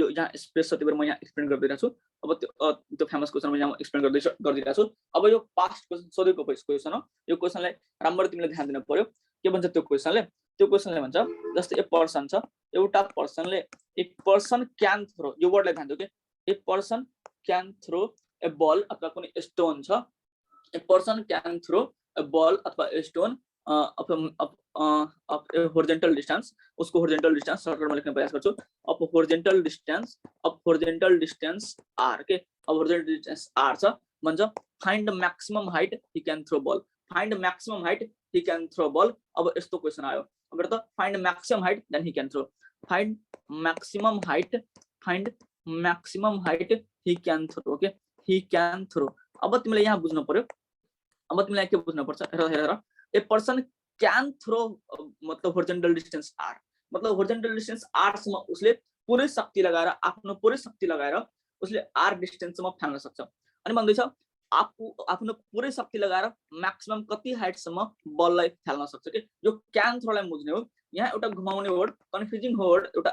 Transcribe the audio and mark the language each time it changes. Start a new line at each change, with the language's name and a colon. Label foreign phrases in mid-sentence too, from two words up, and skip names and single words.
Nepali: यहाँ स्पेस छ त्यही भएर म यहाँ एक्सप्लेन गर्दिरहेछु अब त्यो
English: famous question
Nepali: म यहाँ एक्सप्लेन गर्दिरहेछु अब यो
English: past question
Nepali: सोधेको क्वेशन हो यो क्वेशनलाई राम्ररी तिमीले ध्यान दिन पर्यो के भन्छ त्यो क्वेशनले भन्छ जस्तै
English: a person
Nepali: छ एउटा पर्सनले
English: a person can throw
Nepali: यो वर्डलाई ध्यान दियो के
English: a person can throw a ball
Nepali: अथवा कुनै स्टोन छ
English: a person can throw a ball
Nepali: अथवा
English: a stone of horizontal distance उसको horizontal distance
Hindi: शॉर्टकट में लिखने का प्रयास करछो
English: of horizontal distance r
Nepali: के अब
English: horizontal distance r
Nepali: छ भन्छ
English: find maximum height he can throw ball find maximum height he can throw ball
Nepali: अब यस्तो क्वेशन आयो अब त
English: find maximum height then he can throw find maximum height he can throw okay he can throw
Nepali: अब तिमीले यहाँ बुझ्नु पर्यो अब तिमीलाई के बुझ्नु पर्छ हेर
English: a person can throw
Nepali: मतलब
English: horizontal distance r
Nepali: मतलब
English: horizontal distance r
Nepali: सम्म उसले पुरै शक्ति लगाएर आफ्नो पुरै शक्ति लगाएर उसले r डिस्टेंस सम्म फाल्न सक्छ अनि भन्दैछ आफ्नो पुरै शक्ति लगाएर म्याक्सिमम कति हाइट सम्म बललाई फाल्न सक्छ के यो
English: can throw
Nepali: बुझ्ने हो यहाँ एउटा घुमाउने वर्ड
English: confusing word
Nepali: एउटा